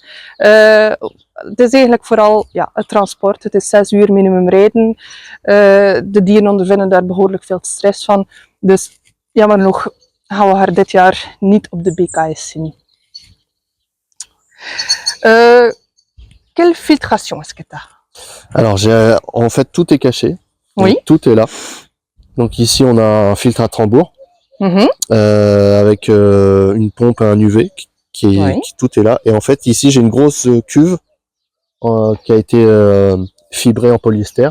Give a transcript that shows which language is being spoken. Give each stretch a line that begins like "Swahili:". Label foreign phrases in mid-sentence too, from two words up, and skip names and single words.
Dutch: Het is eigenlijk vooral het transport. Het is 6 uur minimum rijden. De dieren ondervinden daar behoorlijk veel stress van. Dus jammer genoeg gaan we haar dit jaar niet op de BKS zien.
French: quelle filtration est-ce que tu as? Alors, en fait, tout est caché. Oui. Donc, tout est là. Donc ici, on a un filtre à tambour Mhm. avec une pompe et un UV Oui. tout est là. Et en fait, ici, j'ai une grosse cuve qui a été fibrée en polyester